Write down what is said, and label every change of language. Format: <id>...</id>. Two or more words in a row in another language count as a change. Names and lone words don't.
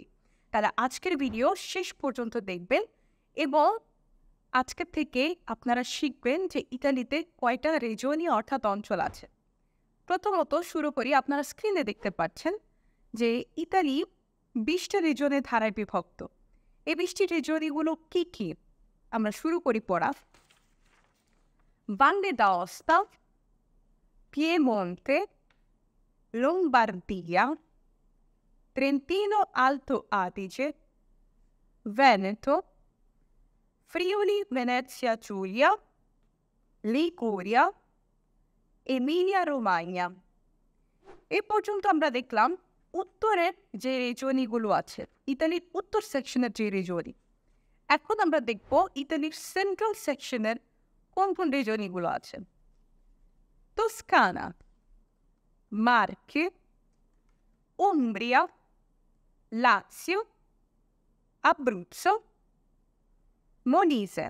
<bn>তাহলে আজকের ভিডিও শেষ পর্যন্ত দেখবেন এবং আজকের থেকে আপনারা শিখবেন যে ইতালিতে কয়টা রিজনি অর্থাৎ অঞ্চল আছে। প্রথমত শুরু করি। আপনারা স্ক্রিনে দেখতে পাচ্ছেন যে ইতালি 20টা রিজনের ধারায় বিভক্ত। এই 20টি রিজনিগুলো কী কী? আমরা শুরু করি পড়া। Valle d'Aosta, Piemonte, Lombardia, Trentino Alto Adige, Veneto, Friuli Venezia Giulia, Liguria, Emilia Romagna। এ পর্যন্ত আমরা দেখলাম উত্তরের যে রিজনিগুলো আছে, ইতালির উত্তর সেকশনের যে রিজনি। এখন আমরা দেখব ইতালির</bn> <en>central section</en> <bn>কোন কোন রিজনিগুলো আছে। Toscana, Marche, Umbria, Lazio, Abruzzo, Molise।</bn>